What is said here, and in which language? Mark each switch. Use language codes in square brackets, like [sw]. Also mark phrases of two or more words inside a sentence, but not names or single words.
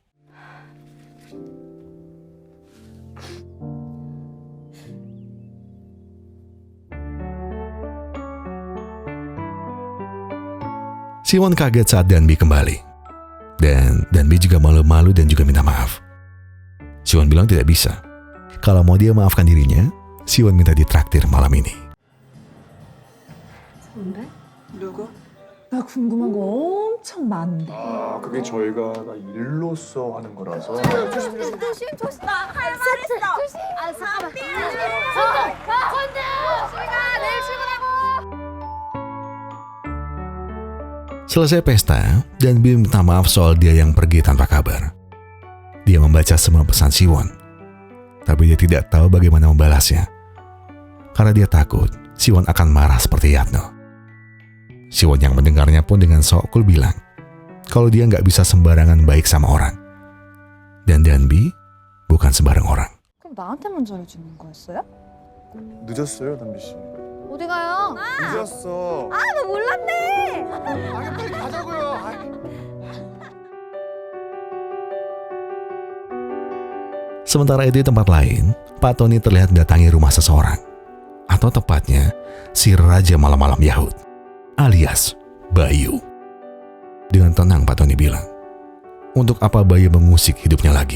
[id] Siwon kaget saat Danby kembali. Dan Danby juga malu-malu dan juga minta maaf. Siwon bilang tidak bisa. Kalau mau dia maafkan dirinya, Siwon minta ditraktir malam ini. [ko] 누구? 나 궁금한 거 엄청 많은데. 아, 그게 저희가 일로서 하는 거라서. 조심. 나 할 말 있어. 조심. 잠깐만. 건들. 우리가 내일 출근하고. [id] Selesai pesta, Danby minta maaf soal dia yang pergi tanpa kabar. Dia membaca semua pesan Siwon, tapi dia tidak tahu bagaimana membalasnya. Karena dia takut Siwon akan marah seperti Yatno. Siwon yang mendengarnya pun dengan sok cool bilang kalau dia nggak bisa sembarangan baik sama orang. Dan Danby bukan sembarang orang. [ko] 그럼 나한테만 잘해주는 거였어요? 늦었어요, 담비 씨. 어디 가요? 늦었어. 나 몰랐네. 아니, 빨리 가자고요. [id] Sementara itu di tempat lain, Pak Tony terlihat mendatangi rumah seseorang. Atau tepatnya, si Raja Malam-Malam Yahud, alias Bayu. Dengan tenang Pak Tony bilang, untuk apa Bayu mengusik hidupnya lagi?